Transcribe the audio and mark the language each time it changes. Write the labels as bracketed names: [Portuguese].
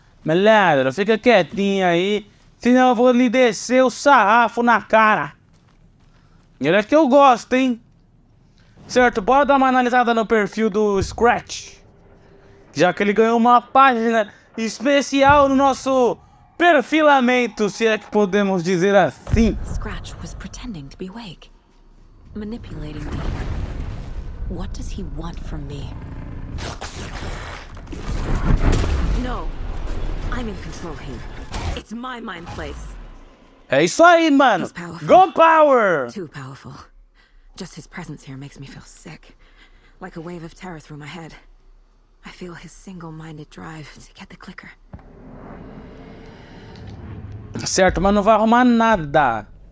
[Portuguese] Malandro, fica quietinho aí, senão eu vou lhe descer o sarrafo na cara. Ele é que eu gosto, hein? Certo, bora dar uma analisada no perfil do Scratch. Já que ele ganhou uma página especial no nosso perfilamento, se é que podemos dizer assim. [English] Scratch was pretending to be Wake. Manipulating me. What does he want from me? No. I'm in control here. It's my mind place. [Portuguese] É isso aí, mano. [English] He's powerful. Go Power! Too powerful. Just his presence here makes me feel sick. Like a wave of terror through my head. I feel his single-minded drive to get the clicker. [Portuguese] Certo, mas não vai arrumar nada.